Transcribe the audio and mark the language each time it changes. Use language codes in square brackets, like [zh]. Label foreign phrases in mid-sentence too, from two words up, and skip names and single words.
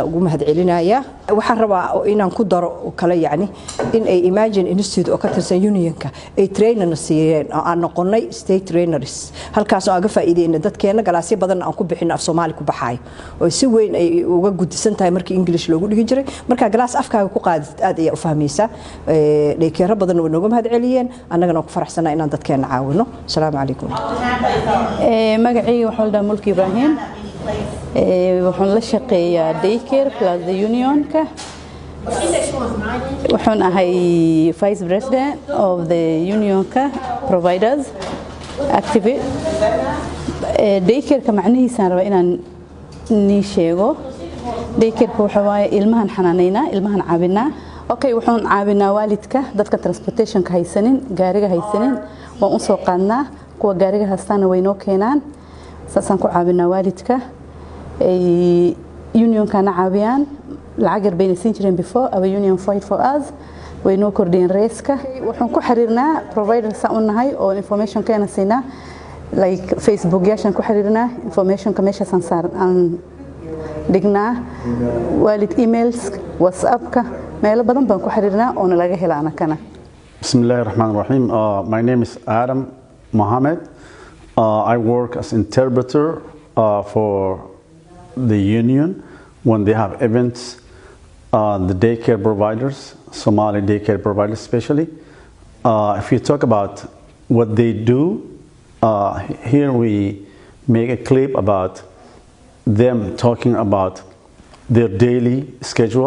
[so] ugu mahad celinaya waxaan rabaa inaan ku daro kale yaani in ay Imagine Institute oo ka tirsan unionka ay trainer siiyeen oo aan noqonay state trainers halkaas oo aga faa'iideeyna dadkeena galaasyo badan aan ku bixin af Soomaali ku baxay oo si weyn ay uga gudisan tahay markii English loogu dhigi jiray marka galaas afkaaga ku qaadid aad ay u fahmaysaa daycare badan oo nooga mahad celiyeen annagana ku faraxsanaa inaan dadkeena caawino assalaamu calaykum magacayga waxa la dhahaa Mulki Ibrahim waxaan la shaqeeyaa daycare plus the unionka waxaan ahay [en] vice president of the [so] unionka providers activate daycare-ka macnihiisa raba inaan ni sheego daycare-ka waxa waaye ilmahan xanaaneynaa ilmahan caawinaa okay waxaan caawinaa waalidka dadka transportation-ka haysanin gaariga haysanin waan u soo qaadnaa kuwa gaariga hastaana way noo keenaan saasaan ku caawinaa waalidka unionkana caawiyaan lacag yar bayna siin jireen [en] before our union fight for us [so] way noo kordhiyeen reeska waxaan ku xiriirnaa providers aan u nahay oo information keena siinaa like Facebook yaashan ku xiriirnaa information-ka meeshaasaan aan dhignaa waalid emails WhatsApp-ka meelo badan baan ku xiriirnaa oo laga helo anakana [ar] بسم الله الرحمن الرحيم. [en] My name is Adam Mohammed. I work as interpreter for the union when they have events, the daycare providers, Somali daycare providers especially. If you talk about what they do, here we make a clip about them talking about their daily schedule.